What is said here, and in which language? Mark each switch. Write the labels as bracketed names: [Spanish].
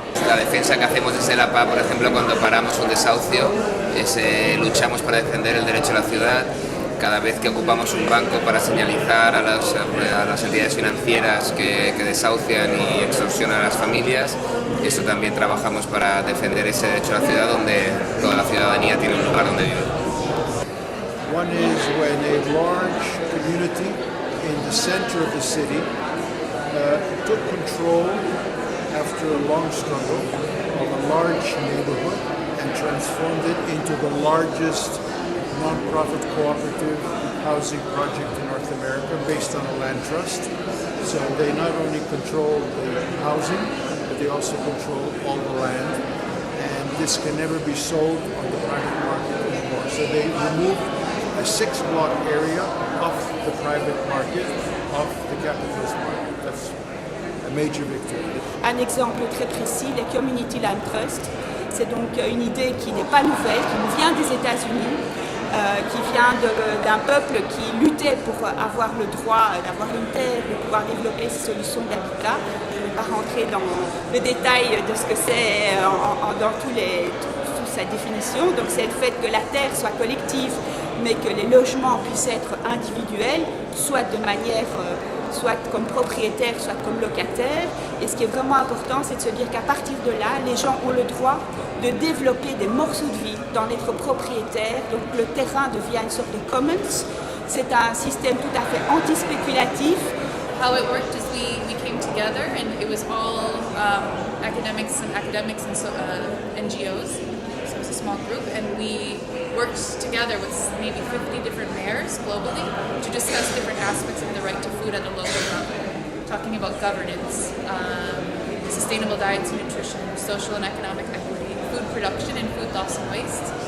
[Spanish] La defensa que hacemos desde la PA, por ejemplo, cuando paramos un desahucio, luchamos para defender el derecho a la ciudad. Cada vez que ocupamos un banco para señalizar a las entidades financieras que desahucian y extorsionan a las familias, eso también trabajamos para defender ese derecho a la ciudad donde toda la ciudadanía tiene un lugar donde vivir. [English] One is when a large community in the center of the city took control after a long struggle of a large neighborhood and transformed it into the largest non-profit cooperative housing project in North America based on a land trust. So they not only control the housing, but they also control all the land. And this can never be sold on the private market anymore. So they removed a 6-block area off the private market, off the capitalist market. That's a major victory. [French] Un exemple très précis, les Community Land Trust. C'est donc une idée qui n'est pas nouvelle, qui nous vient des États-Unis, qui vient d'un peuple qui luttait pour avoir le droit d'avoir une terre, de pouvoir développer ses solutions d'habitat. Je ne vais pas rentrer dans le détail de ce que c'est dans toute sa définition. Donc c'est le fait que la terre soit collective, mais que les logements puissent être individuels, soit de manière soit comme propriétaire, soit comme locataire. Et ce qui est vraiment important, c'est de se dire qu'à partir de là, les gens ont le droit de développer des morceaux de vie, d'en être propriétaire. Donc le terrain devient une sorte de commons. C'est un système tout à fait anti-spéculatif. [English] How it worked is we came together and it was all academics and NGOs. So it was a small group and we worked together with maybe 50 different mayors globally to discuss different aspects of the right to food at a local level, talking about governance, sustainable diets and nutrition, social and economic equity, food production and food loss and waste.